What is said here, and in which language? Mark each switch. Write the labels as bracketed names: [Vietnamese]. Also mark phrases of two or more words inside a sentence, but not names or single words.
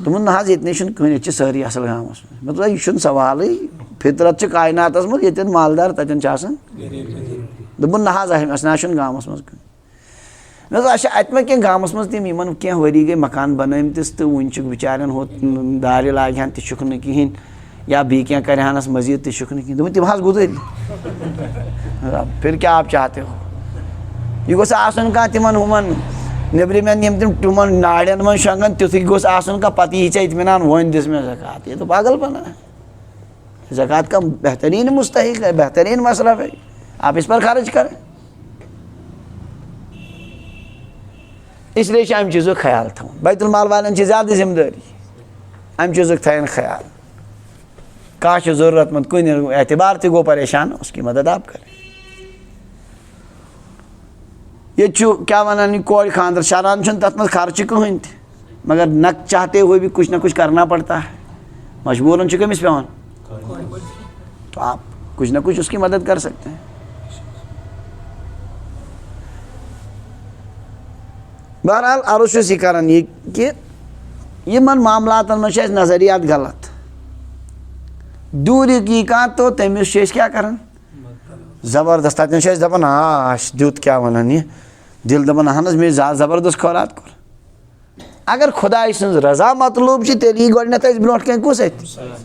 [Kashmiri] دوٚپُن نہ حظ ییٚتہِ نَے چھُنہٕ کٕہٕنۍ ییٚتہِ چھِ سٲری اصل گامس منٛز. مےٚ دوٚپ یہِ چھُنہٕ سوالٕے فطرت چھِ کایناتس منٛز ییٚتٮ۪ن مالدار تتٮ۪ن چھِ آسان. دوٚپُن نہ حظ اَسہِ نہ حظ چھُنہٕ گامس منٛز کٕہٕنۍ. مےٚ دوٚپ اچھا اتہِ ما کینٛہہ گامس منٛز تِم یِمن کینٛہہ ؤری گٔے مکان بنٲمتِس تہٕ وُنہِ چھُکھ بِچارٮ۪ن ہُہ دارِ لاگہِ ہن تہِ چھُکھ نہٕ کِہینۍ یا بیٚیہِ کینٛہہ کرِ ہنس مٔزیٖد تہِ چھُکھ نہٕ کِہینۍ. دوٚپُن تِم حظ گُزٲری. [Urdu] پھر کیا آپ چاہتے ہو. [Kashmiri] یہِ گوٚژھ آسُن کانٛہہ تِمن ہُمن نیبرِمٮ۪ن یِم تِم تِمن ناڑٮ۪ن منٛز شۄنٛگان تیُتھُے گوٚژھ آسُن کانٛہہ پتہٕ یی ژےٚ اطمینان وۄنۍ دِژ مےٚ زکات. [Urdu] یہ تو پاگل پنا ہے. زکات کا بہترین مستحق ہے بہترین مصرف ہے آپ اس پر خرچ کریں. [Kashmiri] اس لیے چھُ امہِ چیٖزُک خیال تھاوُن. بیت المال والٮ۪ن چھِ زیادٕ ذمہٕ دٲری امہِ چیٖزُک تھاون خیال. کانٛہہ چھُ ضروٗرت منٛد کُنہِ اعتبار تہِ گوٚو پریشان [Urdu] اس کی مدد آپ کریں. [Kashmiri] ییٚتہِ چھُ کیٛاہ وَنان یہِ کورِ خانٛدر شران چھُنہٕ تتھ منٛز خرچہٕ کٕہٕنۍ تہِ مگر [Urdu] نہ چاہتے ہوئے بھی کچھ نہ کچھ کرنا پڑتا ہے. [Kashmiri] مجبوراً چھُ کٔمِس پیٚوان [Urdu] تو آپ کچھ نہ کچھ اس کی مدد کر سکتے ہیں. [Kashmiri] بہرحال عرض چھُس یہِ کران یہِ کہِ یِمن معاملاتن منٛز چھِ اَسہِ نظریات غلط. دوٗرِکۍ یی کانٛہہ تو تٔمِس چھِ أسۍ کیٛاہ کران زبردست تتٮ۪ن چھِ أسۍ دپان اَسہِ دیُت کیٛاہ وَنان یہِ دِل دپان اہن حظ مےٚ زبردست خٲرات کوٚر. اگر خۄداے سٕنٛز رضا مطلوب چھِ تیٚلہِ یی گۄڈٕنٮ۪تھ اَسہِ برونٛٹھ کَنۍ کُس اَتھِ.